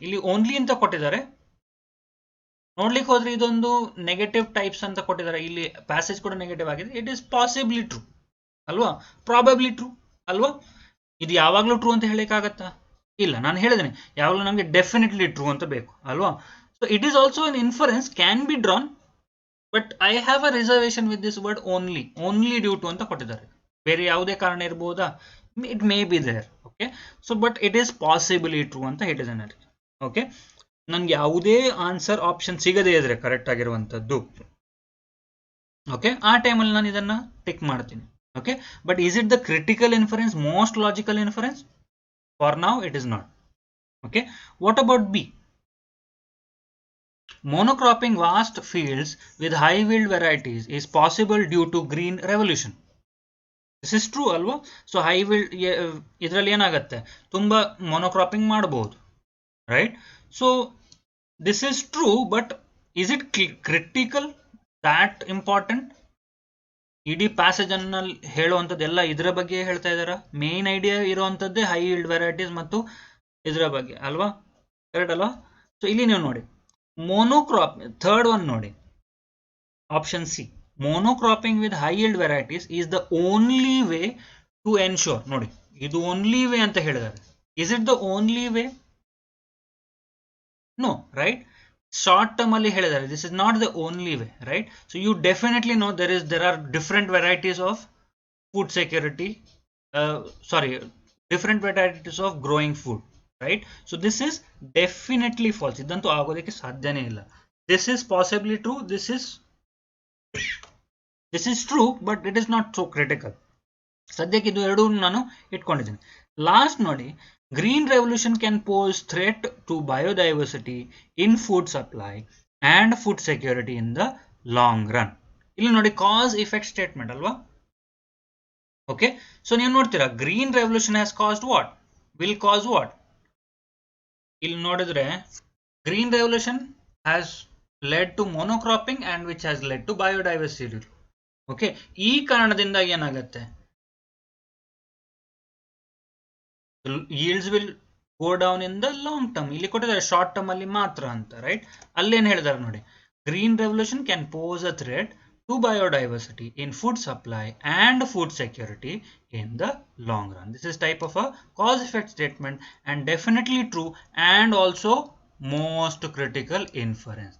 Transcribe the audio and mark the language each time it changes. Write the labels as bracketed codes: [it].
[kn] ಇಲ್ಲಿ ಓನ್ಲಿ ಅಂತ ಕೊಟ್ಟಿದ್ದಾರೆ, ನೋಡ್ಲಿಕ್ಕೆ ಹೋದ್ರೆ ಇದೊಂದು ನೆಗೆಟಿವ್ ಟೈಪ್ಸ್ ಅಂತ ಕೊಟ್ಟಿದ್ದಾರೆ, ಇಲ್ಲಿ ಪ್ಯಾಸೇಜ್ ಕೂಡ ನೆಗೆಟಿವ್ ಆಗಿದೆ. [en] It is possibly true ಅಲ್ವಾ, probably true ಅಲ್ವಾ. [kn] ಇದು ಯಾವಾಗಲೂ ಟ್ರೂ ಅಂತ ಹೇಳಿಕ್ಕಾಗತ್ತಾ, ಇಲ್ಲ. ನಾನು ಹೇಳಿದ್ದೇನೆ ಯಾವಾಗಲೂ ನಮಗೆ ಡೆಫಿನೆಟ್ಲಿ ಟ್ರೂ ಅಂತ ಬೇಕು ಅಲ್ವಾ. [en] So it is also an inference can be drawn, but I have a reservation with this word only due to [kn] ಅಂತ ಕೊಟ್ಟಿದ್ದಾರೆ, ಬೇರೆ ಯಾವುದೇ ಕಾರಣ ಇರಬಹುದಾ, [en] it may be there. Okay, so but it is possibly true [kn] ಅಂತ ಹೇಳಿದ್ದೇನೆ. Okay, ನನ್ಗೆ ಯಾವುದೇ answer option ಸಿಗದೇ ಇದ್ರೆ ಕರೆಕ್ಟ್ ಆಗಿರುವಂತದ್ದು, ಓಕೆ, ಆ ಟೈಮಲ್ಲಿ ನಾನು ಇದನ್ನ ಟಿಕ್ ಮಾಡ್ತೀನಿ. [en] Okay, but is it the critical inference, most logical inference? For now it is not. Okay, what about B? Monocropping vast fields with high yield varieties is possible due to green revolution. This is true ಅಲ್ವಾ. [kn] So high yield ಇದರಲ್ಲಿ ಏನಾಗುತ್ತೆ, ತುಂಬಾ ಮೊನೋಕ್ರಾಪಿಂಗ್ ಮಾಡಬಹುದು, right. [en] So this is true, but is it critical, that important? [kn] ಇಡೀ passage ಅನ್ನ ಹೇಳುವಂಥದ್ದೆಲ್ಲ ಇದರ ಬಗ್ಗೆ ಹೇಳ್ತಾ ಇದ್ದಾರಾ, main idea ಇರುವಂತದ್ದೇ high yield varieties ಮತ್ತು ಇದರ ಬಗ್ಗೆ ಅಲ್ವಾ, ಕರೆಕ್ಟ್ ಅಲ್ವಾ. ಸೊ ಇಲ್ಲಿ ನೀವು ನೋಡಿ, [en] monocrop, third one ನೋಡಿ, option C, monocropping with high yield varieties is the only way to ensure. [kn] ನೋಡಿ, ಇದು [en] only way [kn] ಅಂತ ಹೇಳಿದ್ದಾರೆ. [en] Is it the only way? No, right? Short term [kn] ಅಲ್ಲಿ ಹೇಳಿದ್ದಾರೆ, [en] this is not the only way, right? So you definitely know there are different varieties of food security, sorry, different varieties of growing food, right? So this is definitely false. [kn] ಇದಂತೂ ಆಗೋದಕ್ಕೆ ಸಾಧ್ಯನೇ ಇಲ್ಲ. [en] This is possibly true, this is true, but it is not so critical. [kn] ಸದ್ಯಕ್ಕೆ ಇದು ಎರಡು ನಾನು ಇಟ್ಕೊಂಡಿದ್ದೀನಿ. [en] Last ನೋಡಿ, green revolution can pose threat to biodiversity in food supply and food security in the long run. [kn] ಇಲ್ಲಿ ನೋಡಿ [en] Cause effect statement ಅಲ್ವಾ? Okay, so [kn] ನೀವು ನೋಡ್ತೀರಾ [en] Green revolution has caused what, will cause what. [kn] ಇಲ್ಲಿ ನೋಡಿದ್ರೆ [en] Green revolution has led to monocropping and which has led to biodiversity. Okay, [kn] ಈ ಕಾರಣದಿಂದ ಏನಾಗುತ್ತೆ, [en] yields will go down in the long term. [kn] ಇಲ್ಲಿ ಕೊಟ್ಟಿದ್ದಾರೆ [en] short term [kn] ಅಲ್ಲಿ ಮಾತ್ರ ಅಂತ, [en] Right? [kn] ಅಲ್ಲೇನು ಹೇಳಿದಾರೆ ನೋಡಿ, [en] Green revolution can pose a threat to biodiversity in food supply and food security in the long run. This is type of a cause effect statement and definitely true and also most critical inference.